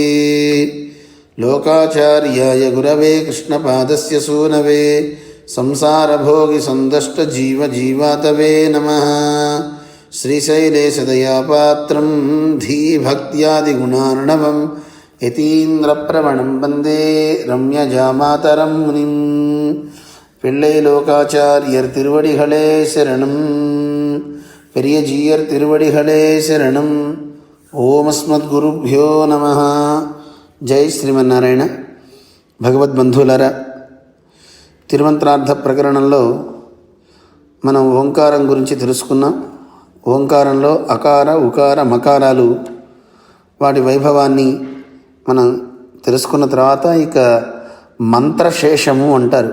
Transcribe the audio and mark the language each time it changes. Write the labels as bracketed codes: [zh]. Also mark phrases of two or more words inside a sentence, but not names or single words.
[sa] లోకాచార్యాయ గురవే కృష్ణపాదస్య సూనవే సంసారభోగిసందష్టజీవజీవాతవే నమః. శ్రీశైలేశదయాపాత్రం ధీభక్త్యాదిగుణార్ణవం యతీంద్రప్రవణం వందే రమ్యజామాతరం మునిం. [ta] பிள்ளை லோகாச்சாரியர் திருவடிகளே சரணம். பெரியஜீயர் திருவடிகளே శరణం. [sa] ఓం అస్మద్గురుభ్యో నమః. జై శ్రీమన్నారాయణ. [te] భగవద్బంధువులారా, తిరుమంత్రార్థ ప్రకరణంలో మనం ఓంకారం గురించి తెలుసుకున్నాం. ఓంకారంలో అకార ఉకార మకారాలు వాటి వైభవాన్ని మనం తెలుసుకున్న తర్వాత ఇక మంత్రశేషము అంటారు.